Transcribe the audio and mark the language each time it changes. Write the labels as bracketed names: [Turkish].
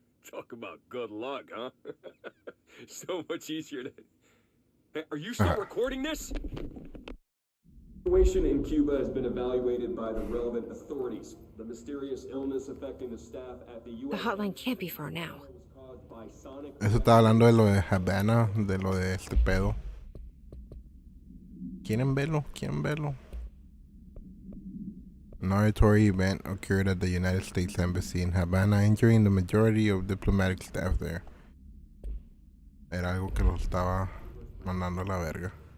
[English] Talk about good luck, huh? So much easier to... Hey, are you still recording this? The situation in Cuba has been evaluated by the relevant authorities. The mysterious illness affecting the staff at the U.S. The hotline can't be far now. [Spanish] Eso está hablando de lo de Havana, de lo de este pedo. ¿Quieren verlo? ¿Quieren verlo? [English] An oratory event occurred at the United States Embassy in Havana, injuring the majority of diplomatic staff there. [Spanish] Era algo que los estaba mandando a la verga.